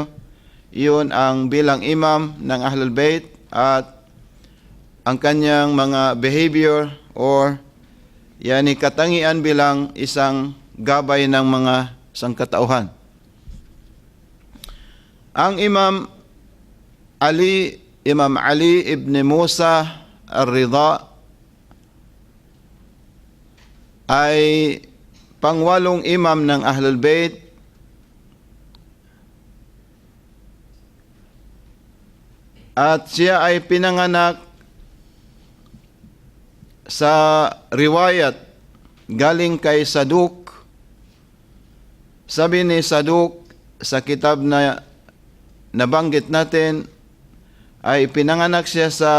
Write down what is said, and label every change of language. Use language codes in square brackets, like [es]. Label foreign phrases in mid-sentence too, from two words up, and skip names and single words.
[tl] Iyon ang bilang imam ng Ahlul Bayt at ang kanyang mga behavior or yani katangian bilang isang gabay ng mga sangkatauhan. Ang Imam Ali ibn Musa ar-Ridha ay pangwalong imam ng Ahlul Bayt at siya ay pinanganak sa riwayat galing kay Saduk. Sabi ni Saduk sa kitab na nabanggit natin ay pinanganak siya